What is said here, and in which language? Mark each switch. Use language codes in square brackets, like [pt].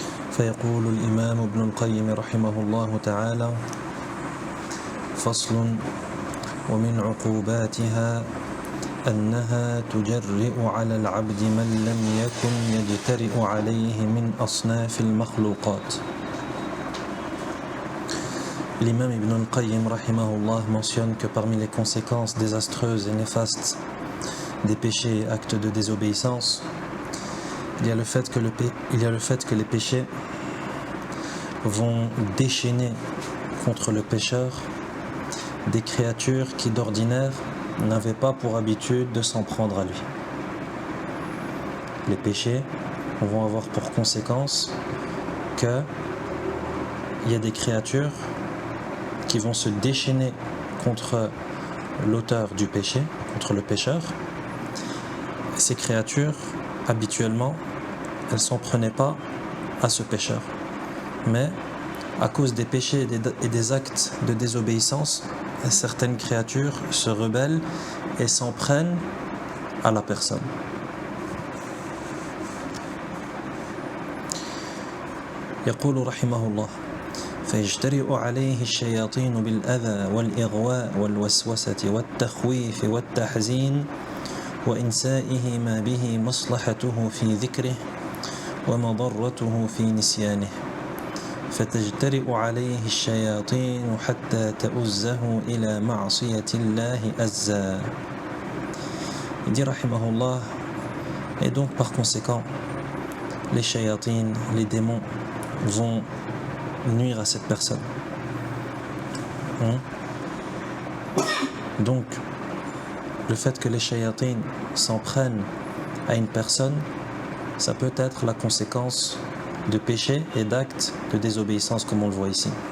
[ar] فيقول الإمام ابن القيم رحمه الله تعالى فصل ومن عقوباتها أنها تجرئ على العبد من لم يكن يجترئ عليه من أصناف المخلوقات. [fr] L'imam Ibn al-Qayyim rahimahullah mentionne que parmi les conséquences désastreuses et néfastes des péchés et actes de désobéissance, il y a le fait que les péchés vont déchaîner contre le pécheur des créatures qui d'ordinaire n'avaient pas pour habitude de s'en prendre à lui. Les péchés vont avoir pour conséquence qu'il y a des créatures qui vont se déchaîner contre l'auteur du péché, contre le pécheur. Ces créatures, habituellement, elles ne s'en prenaient pas à ce pécheur. Mais à cause des péchés et des actes de désobéissance, certaines créatures se rebellent et s'en prennent à la personne. [ar] يقول رحمه الله فيجترئ عليه الشياطين بالأذى والإغواء والوسوسة والتخويف والتحزين وإنسائه ما به مصلحته في ذكره ومضرته في نسيانه فتجترئ عليه الشياطين حتى تؤزه إلى معصية الله أزا. [fr] Il dit rahimahullah, et donc par conséquent les shayatines, les démons vont nuire à cette personne. Donc le fait que les shayatines s'en prennent à une personne, ça peut être la conséquence de péchés et d'actes de désobéissance comme on le voit ici.